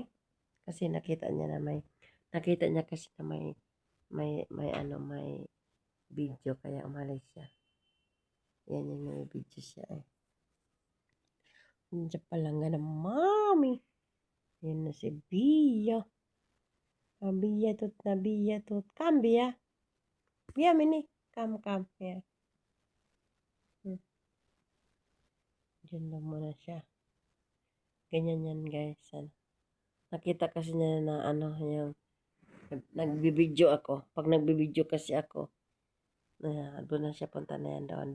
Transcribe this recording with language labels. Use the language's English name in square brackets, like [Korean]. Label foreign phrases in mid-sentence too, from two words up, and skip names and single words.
[Filipino] Kasi nakita niya kasi na may video kaya umalis siya. Yan yung may video siya eh. Diyan palangga ng mami. Yan na si Bia. Bia tot. Come Bia. [English] Bia mini. Come. Here. [Filipino] Diyan lang muna siya. Ganyan yan guys. Nakita kasi niya na yung nagbibideo ako. Pag nagbibideo kasi ako, doon na siya punta na yan doon.